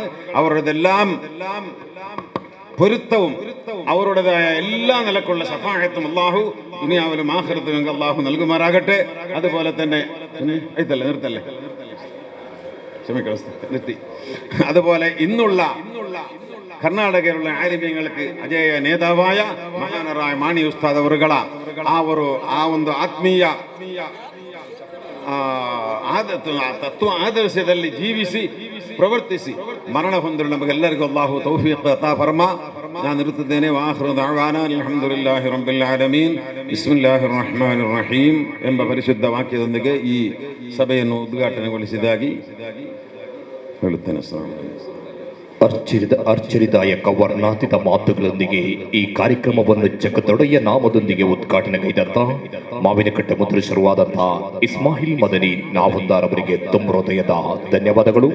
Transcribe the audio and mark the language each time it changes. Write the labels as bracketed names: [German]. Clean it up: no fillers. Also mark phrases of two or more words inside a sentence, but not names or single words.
[Malayalam] അവരുടെതെല്ലാം പൊരുത്തവും അവരുടേതായ എല്ലാ നിലക്കുള്ള ശഫാഅത്തും അല്ലാഹു ദുനിയാവിലും ആഖിറത്തിലും അല്ലാഹു നൽകുമാറാകട്ടെ. അതുപോലെ തന്നെ നിർത്തല്ലേ നിർത്തി. അതുപോലെ ഇന്നുള്ള കർണാടകയിലുള്ള ആലിമ്യങ്ങൾക്ക് അജയ നേതാവായ മഹാനരായ [Kannada] ಮಾಣಿ ಉಸ್ತಾದ್ ಅವರುಗಳ ಆ ಒಂದು ಆತ್ಮೀಯ ತತ್ವ ಆದರ್ಶದಲ್ಲಿ ಜೀವಿಸಿ ಪ್ರವರ್ತಿಸಿ ಮರಣ ಹೊಂದಲು ನಮಗೆಲ್ಲರಿಗೂ ಅಲ್ಲಾಹು [Urdu] توفیق عطا فرما. [Kannada] ನಾನು ಇರುತ್ತಿದ್ದೇನೆ. [Arabic] وآخر دعوانا الحمد لله رب العالمين بسم الله الرحمن الرحيم ಎಂಬ ಪರಿಶುದ್ಧ ವಾಕ್ಯದೊಂದಿಗೆ ಈ ಸಭೆಯನ್ನು ಉದ್ಘಾಟನೆಗೊಳಿಸಿದಾಗಿ ಹೇಳುತ್ತೇನೆ. السلام عليكم. [Kannada] ಅರ್ಚರಿದಾಯಕ ವರ್ಣಾತೀತ ಮಾತುಗಳೊಂದಿಗೆ ಈ ಕಾರ್ಯಕ್ರಮವನ್ನು ಜಗದೊಡೆಯ ನಾಮದೊಂದಿಗೆ ಉದ್ಘಾಟನೆಗೈದಂತ ಮಾವಿನಕಟ್ಟೆ ಮೊದಲು ಶುರುವಾದಂತಹ ಇಸ್ಮಾಯಿಲ್ ಮದನಿ ನಾವಲ್ದಾರ್ ಅವರಿಗೆ ತುಂಬ ಹೃದಯದ ಧನ್ಯವಾದಗಳು.